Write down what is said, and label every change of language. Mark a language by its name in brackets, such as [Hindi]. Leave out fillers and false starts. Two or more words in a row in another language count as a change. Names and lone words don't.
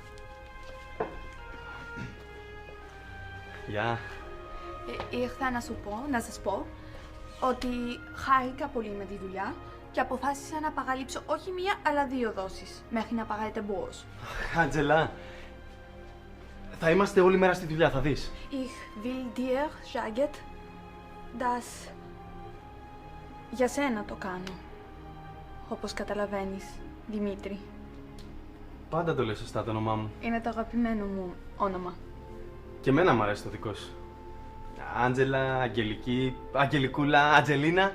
[Greek] Γεια. Ήρθα να σας πω ότι χάρηκα πολύ με τη δουλειά και αποφάσισα να παραλείψω όχι μία αλλά 2 δόσεις μέχρι να παράγετε μπος. Άντζελα, θα είμαστε όλη μέρα στη δουλειά, θα δεις. [German] Ich will dir sagen, dass... [Greek] Για σένα το κάνω. Όπως καταλαβαίνεις, Δημήτρη. Πάντα το λες σωστά το όνομά μου. Είναι το αγαπημένο μου όνομα. Και εμένα μου αρέσει το δικό σου. Άντζελα, Αγγελική, Αγγελικούλα, Ατζελίνα.